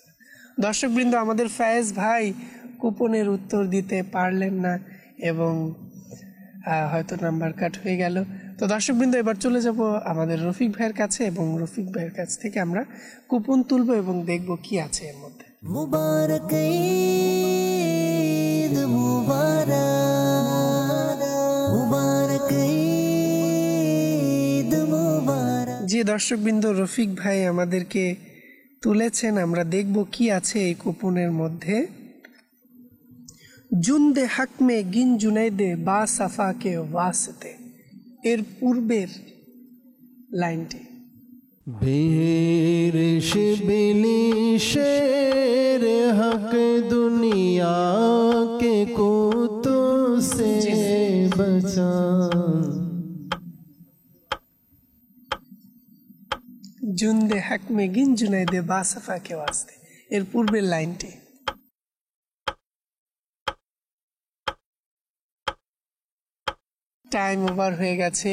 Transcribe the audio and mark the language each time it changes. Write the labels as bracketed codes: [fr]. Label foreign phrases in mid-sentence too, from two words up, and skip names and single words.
[bn] দর্শকবৃন্দ, আমাদের ফয়েজ ভাই কুপনের উত্তর দিতে পারলেন না এবং হয়তো নাম্বার কাট হয়ে গেল। তো দর্শকবৃন্দ, এবার চলে যাব আমাদের রফিক ভাইয়ের কাছে এবং রফিক ভাইয়ের কাছ থেকে আমরা কুপন তুলব এবং দেখব কি আছে এর মধ্যে। [ur] مبارک عید مبارک، مبارک عید مبارک. [bn] যে দর্শকবৃন্দ, রফিক ভাই আমাদেরকে তুলেছেন, আমরা দেখব কি আছে এই কুপনের মধ্যে। [ur] جندِ حق میں گن جنیدِ باصفا کے واسطے, [bn] এর পূর্বের লাইনটি। [ur] بیر شبلی شیر حق دنیا کے کوتوں سے بچا، جندِ حق میں گن جنیدِ باصفا کے واسطے, [bn] এর পূর্বের লাইনটি। টাইম ওভার হয়ে গেছে।